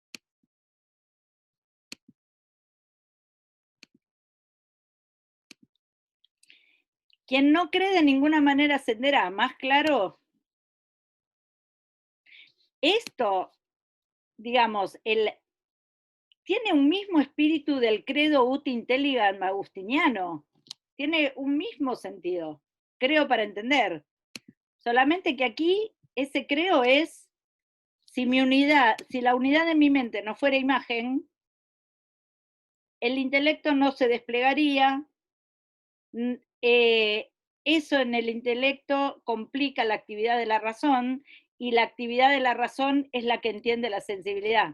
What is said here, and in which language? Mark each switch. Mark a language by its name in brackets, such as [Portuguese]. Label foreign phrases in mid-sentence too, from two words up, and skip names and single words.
[Spanish] Quien no cree de ninguna manera ascenderá, más claro. Esto, digamos, tiene un mismo espíritu del [Latin] credo ut intelligam [Spanish] agustiniano. Tiene un mismo sentido. Creo para entender. Solamente que aquí ese creo es, si la unidad de mi mente no fuera imagen, el intelecto no se desplegaría, eso en el intelecto complica la actividad de la razón, y la actividad de la razón es la que entiende la sensibilidad.